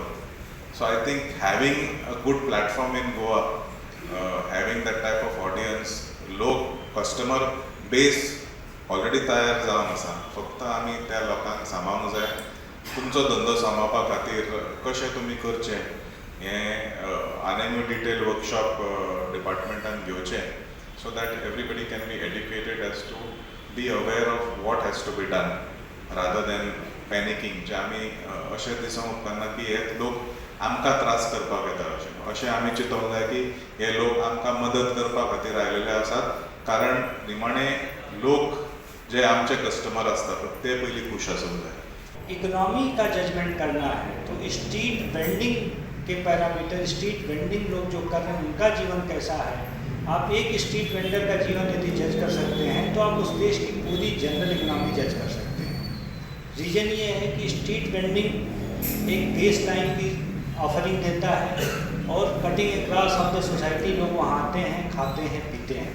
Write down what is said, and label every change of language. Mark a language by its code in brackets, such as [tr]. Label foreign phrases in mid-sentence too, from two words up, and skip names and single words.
[en] So I think having a good platform in Goa, having that type of audience, [kok] लोक [en] customer base already [kok] तयार जावन आसा. फक्त आमी त्या लोकांक सांबाळूंक जाय. तुमचो धंदो सांबाळपा खातीर कशें तुमी करचें हें आनी [en] detail workshop [kok] डिपार्टमेंटान घेवचें, [en] so that everybody can be educated as to be aware of what has to be done rather than panicking. [kok] जे आमी अशें दिसूंक उपकारना की हे लोक आमकां त्रास करपाक येता. अशें आमी चिंतूंक जाय की हे लोक आमकां मदत करपा खातीर आयिल्ले आसात, कारण निमाणे लोक जे आमचे कस्टमर असतात ते पयलीं खुश आसूंक जाय. [hi] इकोनॉमी का जजमेंट करना है तो [en] street vending [hi] के पैरामीटर, [en] street vending [hi] लोग जो कर रहे हैं उनका जीवन कैसा है, आप एक [en] street vendor [hi] का जीवन यदि जज कर सकते हैं तो आप उस देश की पूरी [en] general economy judge [hi] कर सकते हैं. रीज़न ये है कि [en] street vending [hi] एक [en] base line [hi] की ऑफरिंग देता है और [en] cutting across of the society [hi] लोग वहाँ आते हैं, खाते हैं, पीते हैं.